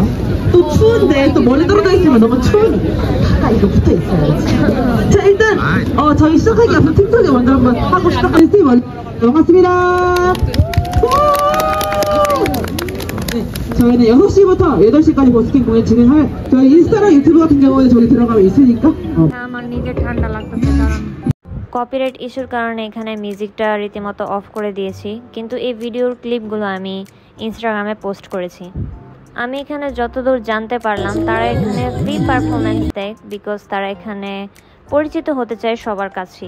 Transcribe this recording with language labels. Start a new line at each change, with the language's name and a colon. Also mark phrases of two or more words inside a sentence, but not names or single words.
Korean: 또 추운데 또 멀리 떨어져 있으면 너무 추우니까 다 이거 붙어 있어요. 자, 일단 저희 시작하기 앞서 팀톡에 먼저 한번 하고 시작하는 팀 먼저 반갑습니다. 네, 저희는 6시부터 8시까지 버스킹 공연 진행할 저희 인스타랑 유튜브 같은 경우는 저기 들어가면 있으니까
Bangla: আমার নিজে ঠান্ডা লাগতেছে কারণ
English: copyright issue
Bangla: কারণে এখানে মিউজিকটা রীতিমতো অফ করে দিয়েছি, কিন্তু এই ভিডিওর ক্লিপগুলো আমি ইনস্টাগ্রামে পোস্ট করেছি। আমি এখানে যতদূর জানতে পারলাম তারা এখানে
English: free performance
Bangla: দেয়, বিকজ তারা এখানে পরিচিত হতে চায় সবার কাছেই।